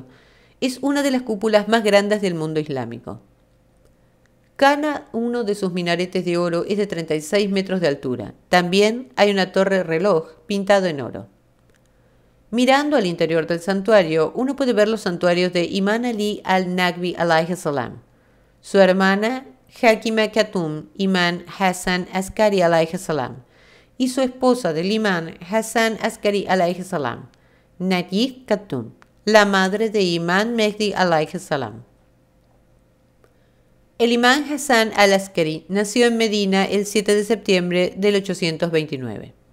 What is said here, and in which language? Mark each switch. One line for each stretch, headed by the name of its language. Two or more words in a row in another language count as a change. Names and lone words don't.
Spanish: Es una de las cúpulas más grandes del mundo islámico. Cada uno de sus minaretes de oro es de 36 metros de altura. También hay una torre reloj pintado en oro. Mirando al interior del santuario, uno puede ver los santuarios de Imam Ali al-Naqvi
Arabic: عليه السلام,
Spanish: su hermana Hakima Khatum Imam Hassan Askari
Arabic: عليه السلام
Spanish: y su esposa del Imam Hassan Askari alayhi salam, Najib Khatum, la madre de Imam Mehdi
Arabic: عليه السلام.
Spanish: El imán Hassan al-Askari nació en Medina el 7 de septiembre del 829.